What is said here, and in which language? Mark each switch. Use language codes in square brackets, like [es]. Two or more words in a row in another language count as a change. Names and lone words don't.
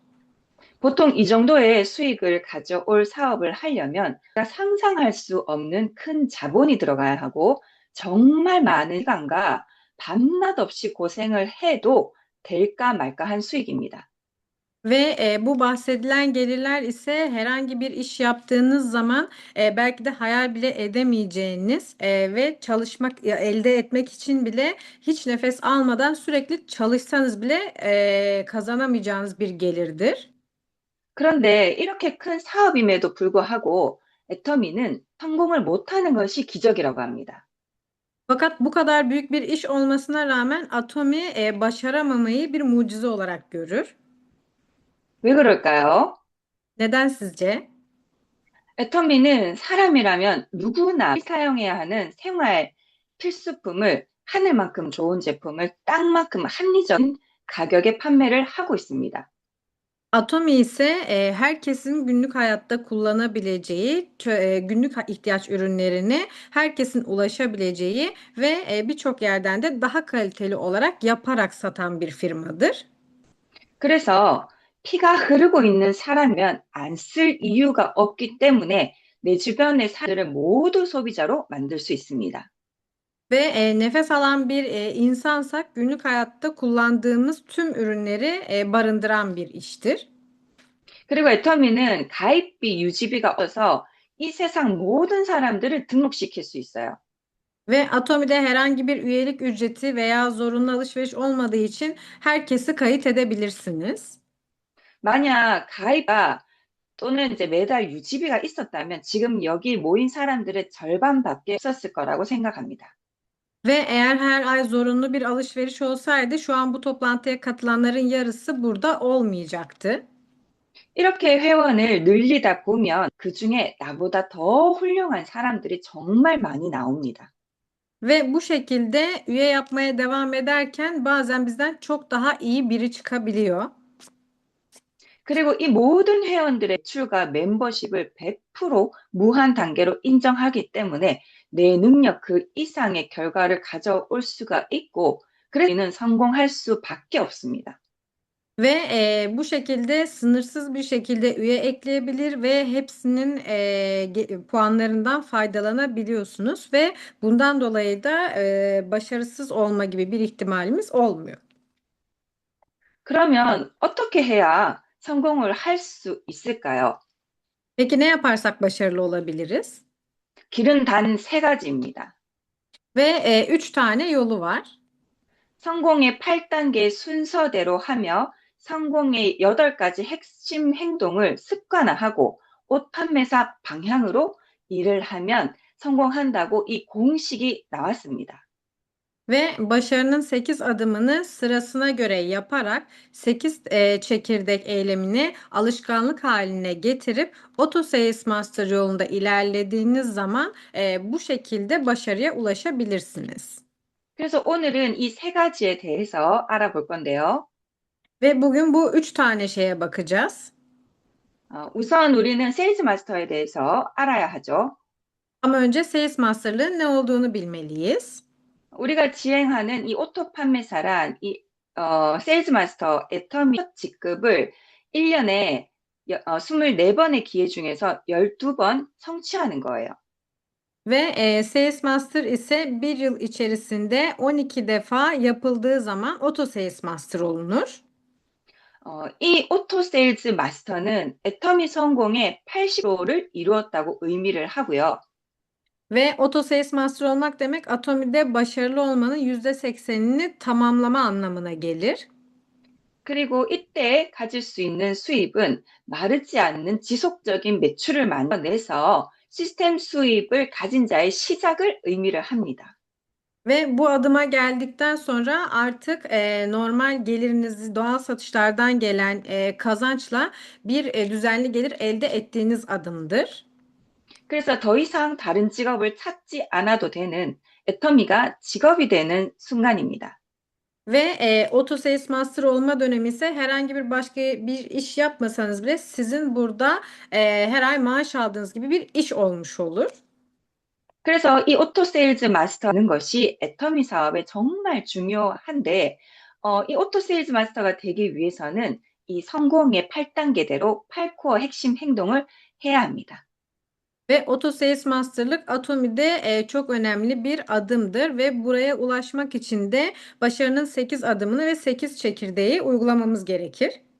[ko] 보통 이 정도의 수익을 가져올 사업을 하려면 상상할 수 없는 큰 자본이 들어가야 hago 정말 많은 시간과 밤낮 없이 고생을 해도 될까 말까 한 수익입니다. [tr] Ve bu bahsedilen gelirler ise herhangi bir iş yaptığınız zaman belki de hayal bile edemeyeceğiniz ve elde etmek için bile hiç nefes almadan sürekli çalışsanız bile kazanamayacağınız bir gelirdir. [ko] 그런데 이렇게 큰 사업임에도 불구하고 애터미는 성공을 못하는 것이 기적이라고 합니다. [tr] Fakat bu kadar büyük bir iş olmasına rağmen Atomi başaramamayı bir mucize olarak görür. [ko] 왜 그럴까요? [tr] Neden sizce? [ko] 애터미는 사람이라면 누구나 사용해야 하는 생활 필수품을 하늘만큼 좋은 제품을 땅만큼 합리적인 가격에 판매를 하고 있습니다. [tr] Atomi ise herkesin günlük hayatta kullanabileceği, günlük ihtiyaç ürünlerini herkesin ulaşabileceği ve birçok yerden de daha kaliteli olarak yaparak satan bir firmadır. [ko] 그래서 피가 흐르고 있는 사람이면 안 쓸 이유가 없기 때문에 내 주변의 사람들을 모두 소비자로 만들 수 있습니다. [tr] Ve nefes alan bir insansak günlük hayatta kullandığımız tüm ürünleri barındıran bir iştir. [ko] 그리고 애터미는 가입비, 유지비가 없어서 이 세상 모든 사람들을 등록시킬 수 있어요. [tr] Ve Atomi'de herhangi bir üyelik ücreti veya zorunlu alışveriş olmadığı için herkesi kayıt edebilirsiniz. [ko] 만약 가입가 또는 이제 매달 유지비가 있었다면 지금 여기 모인 사람들의 절반밖에 없었을 거라고 생각합니다. [tr] Ve eğer her ay zorunlu bir alışveriş olsaydı şu an bu toplantıya katılanların yarısı burada olmayacaktı. [ko] 이렇게 회원을 늘리다 보면 그중에 나보다 더 훌륭한 사람들이 정말 많이 나옵니다. [tr] Ve bu şekilde üye yapmaya devam ederken bazen bizden çok daha iyi biri çıkabiliyor. [ko] 그리고 이 모든 회원들의 출과 멤버십을 100% 무한 단계로 인정하기 때문에 내 능력 그 이상의 결과를 가져올 수가 있고 그래서 우리는 성공할 수밖에 없습니다. [tr] Ve bu şekilde sınırsız bir şekilde üye ekleyebilir ve hepsinin puanlarından faydalanabiliyorsunuz ve bundan dolayı da başarısız olma gibi bir ihtimalimiz olmuyor. [ko] 그러면 어떻게 해야 성공을 할 수 있을까요? [tr] Peki ne yaparsak başarılı olabiliriz? [ko] 길은 단 세 가지입니다. [tr] Ve 3 tane yolu var. [ko] 성공의 8단계 순서대로 하며 성공의 8가지 핵심 행동을 습관화하고 옷 판매사 방향으로 일을 하면 성공한다고 이 공식이 나왔습니다. [tr] Ve başarının 8 adımını sırasına göre yaparak 8 çekirdek eylemini alışkanlık haline getirip Auto Sales Master yolunda ilerlediğiniz zaman bu şekilde başarıya ulaşabilirsiniz. [ko] 그래서 오늘은 이 세 가지에 대해서 알아볼 건데요. [tr] Ve bugün bu 3 tane şeye bakacağız. [ko] 우선 우리는 세일즈 마스터에 대해서 알아야 하죠. [tr] Ama önce Sales Master'lığın ne olduğunu bilmeliyiz. [ko] 우리가 지행하는 이 오토 판매사란 이 세일즈 마스터 애터미 첫 직급을 1년에 24번의 기회 중에서 12번 성취하는 거예요. [tr] Ve Sales Master ise bir yıl içerisinde 12 defa yapıldığı zaman Auto Sales Master olunur. [ko] 이 오토 세일즈 마스터는 애터미 성공의 80%를 이루었다고 의미를 하고요. [tr] Ve Auto Sales Master olmak demek Atomi'de başarılı olmanın %80'ini tamamlama anlamına gelir. [ko] 그리고 이때 가질 수 있는 수입은 마르지 않는 지속적인 매출을 만들어내서 시스템 수입을 가진 자의 시작을 의미를 합니다. [tr] Ve bu adıma geldikten sonra artık normal gelirinizi doğal satışlardan gelen kazançla bir düzenli gelir elde ettiğiniz adımdır. [ko] 그래서 더 이상 다른 직업을 찾지 않아도 되는 애터미가 직업이 되는 순간입니다. [tr] Ve Auto Sales Master olma dönemi ise herhangi bir başka bir iş yapmasanız bile sizin burada her ay maaş aldığınız gibi bir iş olmuş olur. [ko] 그래서 이 오토 세일즈 마스터는 것이 애터미 사업에 정말 중요한데, 이 오토 세일즈 마스터가 되기 위해서는 이 성공의 8단계대로 8코어 핵심 행동을 해야 합니다. [tr] Ve Auto Sales Master'lık Atomi'de çok önemli bir adımdır ve buraya ulaşmak için de başarının 8 adımını ve 8 çekirdeği uygulamamız gerekir.